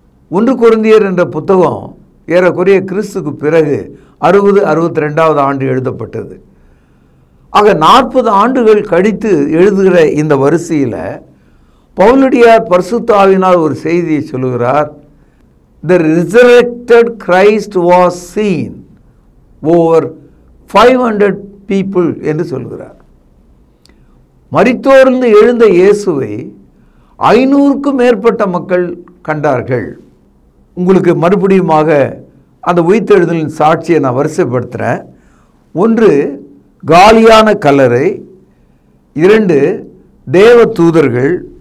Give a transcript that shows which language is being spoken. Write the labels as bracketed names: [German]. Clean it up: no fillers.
[Tamil] 1 கொரிந்தியர் என்ற புத்தகம் ஏறக்குறைய கிறிஸ்துக்கு பிறகு 60-62வது ஆண்டு எழுதப்பட்டது. ஆக 40 ஆண்டுகள் கழித்து எழுதுகிற இந்த வரிசையில் பவுலடியார் பரிசுத்த ஆவியினால் ஒரு செய்தியை சொல்லுகிறார். [English] The resurrected Christ was seen over 500 people [Tamil] என்று சொல்கிறார். மரித்தோரிலிருந்து எழுந்த இயேசுவை 500க்கும் மேற்பட்ட மக்கள் கண்டார்கள். உங்களுக்கு மறுபடியுமாக அந்த உயிர்த்தெழுதலின் சாட்சியை நான் வரிசைப்படுத்துகிறேன். 1, காலியான கல்லறை. 2, தேவ தூதர்கள்.